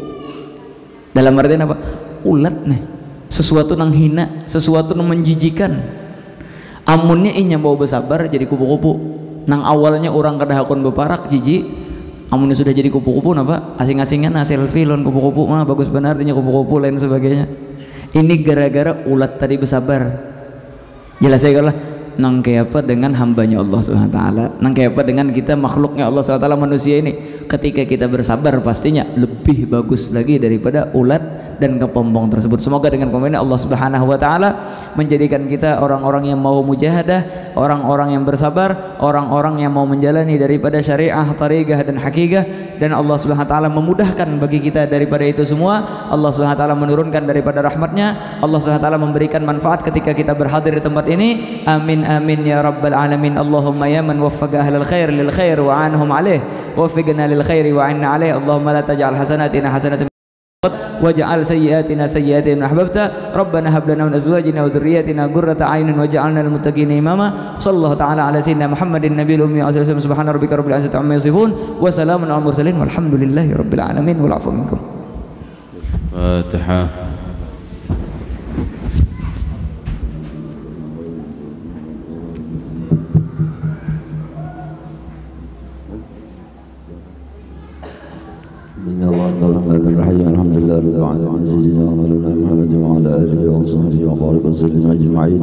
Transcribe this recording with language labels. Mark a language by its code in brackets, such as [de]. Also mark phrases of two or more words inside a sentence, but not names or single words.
[bjn] Dalam artian apa, ulat nih, sesuatu nang hina, sesuatu nang menjijikan, amunnya inya bawa bersabar jadi kupu-kupu. Nang awalnya orang kada hakon beparak jijik, amunnya sudah jadi kupu-kupu napa, asing-asingan selfie lawan kupu-kupu mah bagus benar, artinya kupu-kupu lain sebagainya. [id] Ini gara-gara ulat tadi bersabar. Jelas ya kalau nang kayak apa dengan hambanya Allah [ar] سبحانه وتعالى, [id] nang kayak apa dengan kita makhluknya Allah [ar] سبحانه وتعالى, [id] manusia ini, ketika kita bersabar pastinya lebih bagus lagi daripada ulat dan kepompong tersebut. Semoga dengan komennya Allah [ar] سبحانه وتعالى [id] menjadikan kita orang-orang yang mau mujahadah, orang-orang yang bersabar, orang-orang yang mau menjalani daripada syariah, tariqah dan hakikah, dan Allah [ar] سبحانه وتعالى [id] memudahkan bagi kita daripada itu semua. Allah [ar] سبحانه وتعالى [id] menurunkan daripada rahmatnya, Allah [ar] سبحانه وتعالى [id] memberikan manfaat ketika kita berhadir di tempat ini. [ar] آمين آمين يا رب العالمين. اللهم يا من وفق أهل الخير للخير وأعانهم عليه وفقنا للخير وأعنا عليه. اللهم لا تجعل حسناتنا حسنات واجعل سيئاتنا سيئات أحببت. ربنا هب لنا من أزواجنا وذرياتنا قرة أعين واجعلنا للمتقين إماما. صلى الله تعالى على سيدنا محمد النبي الأمي وسلم. سبحان ربك رب العزة عما يصفون وسلام على المرسلين والحمد لله رب العالمين. والعفو منكم. Fatihah. الحمد لله رب العالمين سيدنا مولانا محمد وعلى اله وصحبه وبارك وسلم اجمعين.